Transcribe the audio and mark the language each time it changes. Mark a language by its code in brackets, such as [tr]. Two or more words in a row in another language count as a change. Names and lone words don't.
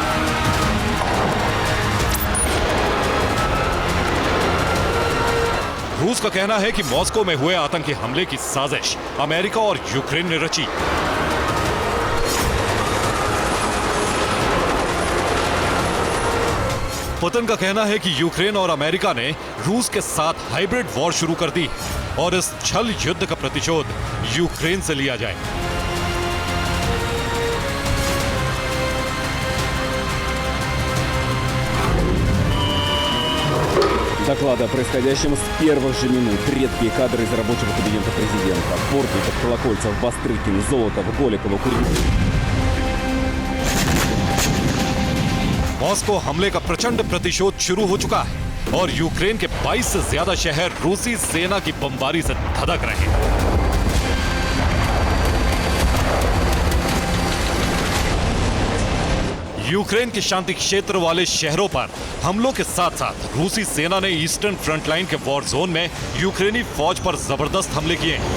[hi] रूस का कहना है कि मॉस्को में हुए आतंकी हमले की साजिश अमेरिका और यूक्रेन ने रची। पुतिन का कहना है कि यूक्रेन और अमेरिका ने रूस के साथ [en] hybrid war [hi] शुरू कर दी और इस छल युद्ध का प्रतिशोध यूक्रेन से लिया जाए। [ru] Доклады о происходящем с первых же минут. Редкие кадры из рабочего кабинета президента. Портников, Колокольцев, Бастрыкин, Золотов, Голикова, Куренков. [hi] मॉस्को हमले का प्रचंड प्रतिशोध शुरू हो चुका है और यूक्रेन के 22 से ज्यादा शहर रूसी सेना की बमबारी से धधक रहे हैं। यूक्रेन के शांति क्षेत्र वाले शहरों पर हमलों के साथ साथ रूसी सेना ने [en] eastern front line [hi] के [en] war zone [hi] में यूक्रेनी फौज पर जबरदस्त हमले किए।